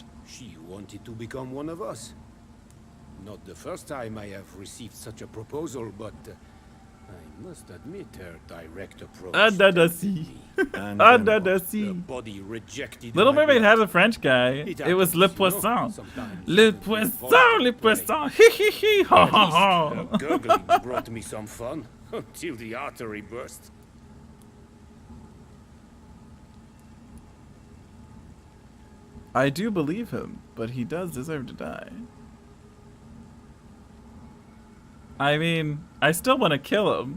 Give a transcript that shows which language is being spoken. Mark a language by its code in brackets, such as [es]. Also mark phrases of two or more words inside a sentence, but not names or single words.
[en] She wanted to become one of us. Not the first time I have received such a proposal, but I must admit her direct approach. Under the sea. And Under the The sea. body rejected Little my Mermaid blood. had a French guy. It was Le Poisson. Le Poisson, Le Poisson. Hee hee hee. Ha ha ha. Her gurgling brought me some fun until the artery burst. I do believe him, but he does deserve to die. I mean, I still want to kill him.